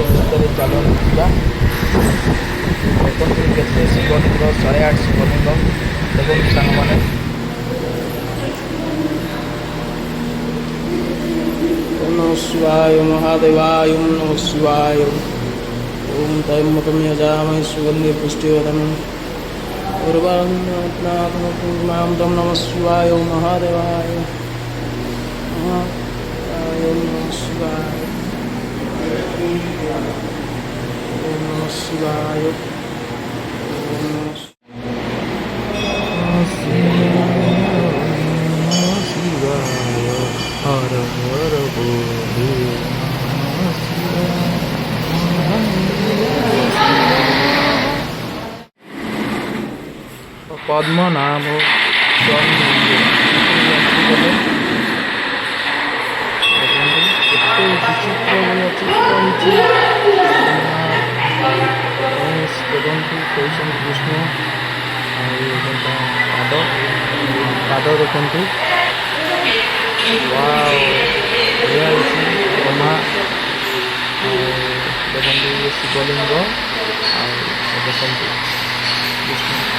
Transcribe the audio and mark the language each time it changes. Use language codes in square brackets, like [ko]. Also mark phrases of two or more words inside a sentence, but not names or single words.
[or] ଭିତରେ ଚାଲନ୍ତୁ ଯିବା। ଦେଖନ୍ତୁ କେତେ ଶିବଲିଙ୍ଗ, 108 ଶିବଲିଙ୍ଗ। ଦେଖନ୍ତୁ ସାଙ୍ଗମାନେ [sa] ନମଃ ଶିବାୟ ମହାଦେବାୟ ନମଃ ଶିବାୟ। ଓಂ ତ୍ରୟମ୍ବକଂ ଯଜାମହେ ସୁଗନ୍ଧି ପୁଷ୍ଟିवर्धनम् उर्वारुकं नमः शिवाय महादेवाय नमः शिवाय। ओम नमः शिवाय। [hi] हर हर बोले पद्मनाभ स्वामी मंदिर। [or] କେତେ ବିଚିତ୍ର ଭଲିଆ ଚିତ୍ର ହୋଇଛି। देखନ୍ତୁ କହୁଛନ୍ତି କୃଷ୍ଣ। ଆଉ ପାଦ ଦେଖନ୍ତୁ। ୱାଓ ବଢ଼ିଆ ହେଇଛି। ବ୍ରହ୍ମା ଆଉ ଦେଖନ୍ତୁ ଇଏ ଶିବଲିଙ୍ଗ। ଆଉ ଦେଖନ୍ତୁ କୃଷ୍ଣ।